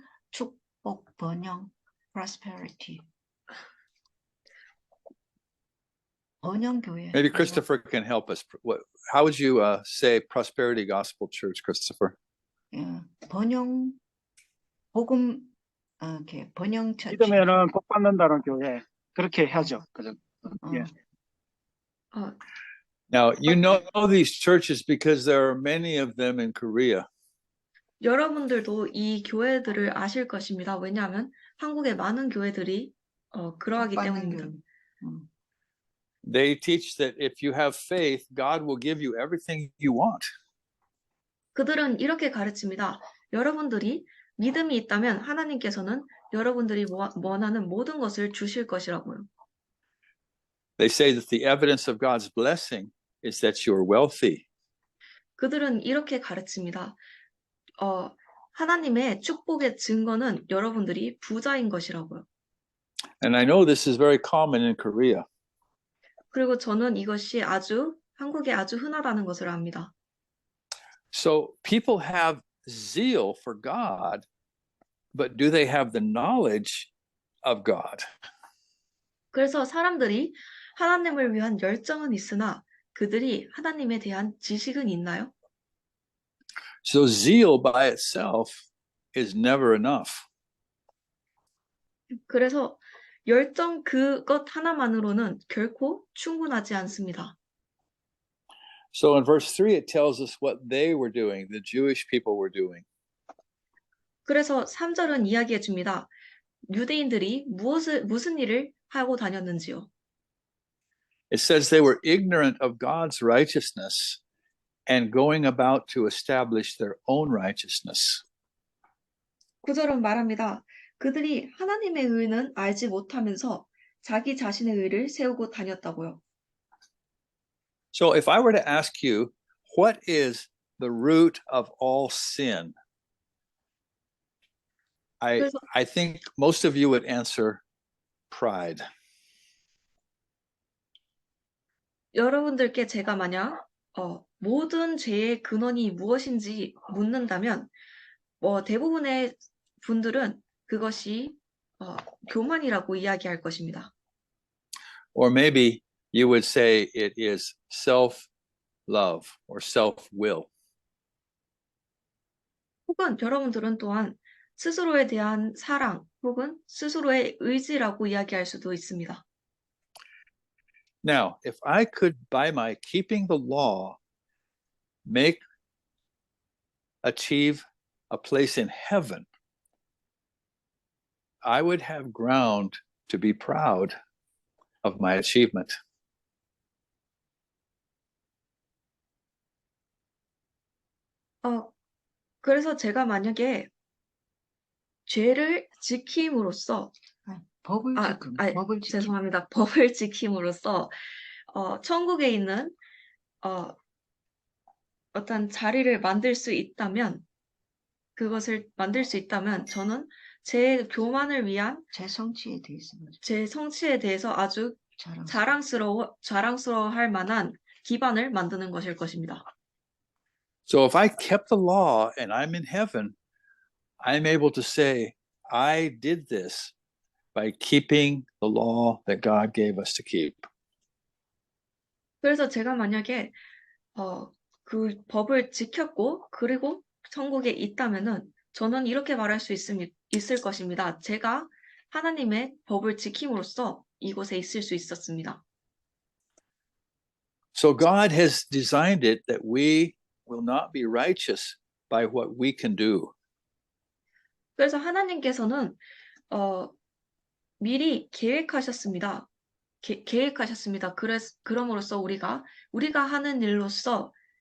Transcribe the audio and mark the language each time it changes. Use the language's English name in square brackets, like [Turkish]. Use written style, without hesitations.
[Korean] 축복 번영 prosperity. 번영교회. [English] Maybe Christopher can help us. How would you say prosperity gospel church, Christopher? [Korean] 번영 복음 이렇게 번영 처치. 믿으면은 복 받는다는 교회 그렇게 하죠. 그죠? 예. [English] Now, you know these churches because there are many of them in Korea. [Korean] 여러분들도 이 교회들을 아실 것입니다. 왜냐하면 한국에 많은 교회들이 그러하기 때문입니다. [English] They teach that if you have faith, God will give you everything you want. [Korean] 그들은 이렇게 가르칩니다. 여러분들이 믿음이 있다면 하나님께서는 여러분들이 원하는 모든 것을 주실 것이라고요. [English] They say that the evidence of God's blessing is that you are wealthy. [Korean] 그들은 이렇게 가르칩니다. 하나님의 축복의 증거는 여러분들이 부자인 것이라고요. [English] And I know this is very common in Korea. [Korean] 그리고 저는 이것이 한국에 아주 흔하다는 것을 압니다. [English] So people have zeal for God, but do they have the knowledge of God? [Korean] 그래서 사람들이 하나님을 위한 열정은 있으나 그들이 하나님에 대한 지식은 있나요? [English] So zeal by itself is never enough. [Korean] 그래서 열정 그것 하나만으로는 결코 충분하지 않습니다. [English] So in verse 3, it tells us what they were doing, the Jewish people were doing. [Korean] 그래서 3절은 이야기해 줍니다. 유대인들이 무슨 일을 하고 다녔는지요. [English] It says they were ignorant of God's righteousness and going about to establish their own righteousness. [Korean] 9절은 말합니다. 그들이 하나님의 의는 알지 못하면서 자기 자신의 의를 세우고 다녔다고요. [English] So if I were to ask you, what is the root of all sin? I think most of you would answer pride. [Korean] 여러분들께 제가 만약 모든 죄의 근원이 무엇인지 묻는다면 대부분의 분들은 그것이 교만이라고 이야기할 것입니다. [English] Or maybe you would say it is self-love or self-will. [Korean] 혹은 여러분들은 또한 스스로에 대한 사랑 혹은 스스로의 의지라고 이야기할 수도 있습니다. [English] Now, if I could, by my keeping the law, achieve a place in heaven, I would have ground to be proud of my achievement. [Korean] 그래서 제가 만약에 죄를 지킴으로써 법을 아, 지킴, 아, 법을 지킴. 죄송합니다. 법을 지킴으로써 천국에 있는 어떤 자리를 만들 수 있다면 그것을 만들 수 있다면 저는 제 교만을 위한 제 성취에 대해서 제 성취에 대해서 아주 자랑스러워. 자랑스러워할 만한 기반을 만드는 것일 것입니다. [English] So if I kept the law and I'm in heaven, I'm able to say, I did this by keeping the law that God gave us to keep. [Korean] 그래서 제가 만약에 그 법을 지켰고 그리고 천국에 있다면은 저는 이렇게 말할 수 있을 것입니다. 제가 하나님의 법을 지킴으로써 이곳에 있을 수 있었습니다. [English] So God has designed it that we will not be righteous by what we can do. [Korean] 그래서 하나님께서는 미리 계획하셨습니다. 계획하셨습니다. 그럼으로써 우리가 하는 일로써